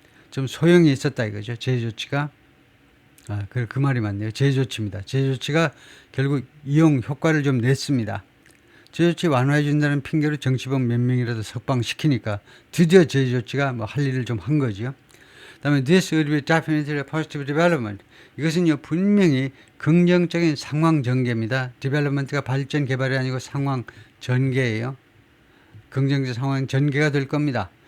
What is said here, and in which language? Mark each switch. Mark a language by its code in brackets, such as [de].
[ko] 좀 소용이 있었다 이거죠. 제재 조치가. 그 말이 맞네요. 제재 조치입니다. 제재 조치가 결국 이용 효과를 좀 냈습니다. 제재 조치 완화해 준다는 핑계로 정치범 몇 명이라도 석방시키니까 드디어 제재 조치가 뭐 할 일을 좀 한 거죠. 그다음에 [en] this would be definitely a positive development. [ko] 이것은요 분명히 긍정적인 상황 전개입니다. development가 발전 개발이 아니고 상황 전개예요. 긍정적 상황 전개가 될 겁니다.